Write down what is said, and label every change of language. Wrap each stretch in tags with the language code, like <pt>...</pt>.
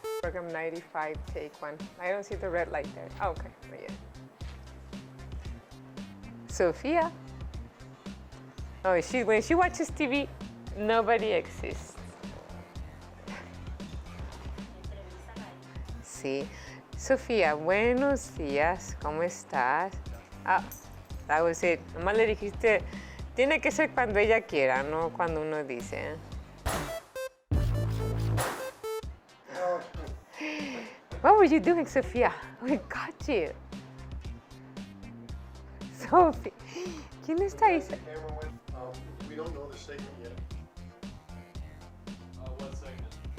<en>program 95, take 1. I don't see the red light there. Oh, okay, but yeah. Sophia. Oh, when she watches TV, nobody exists.</en> <es>Sí. Sofía, buenos días, ¿cómo estás?</es> <en>Ah, that was it.</en> <es>Nomás le dijiste, tiene que ser cuando ella quiera, no cuando uno dice.</es> <en>What were you doing, Sofía? We got you.</en> <es>Sophie, ¿quién está ahí?</es> <en>We don't know the segment yet. What segment?</en>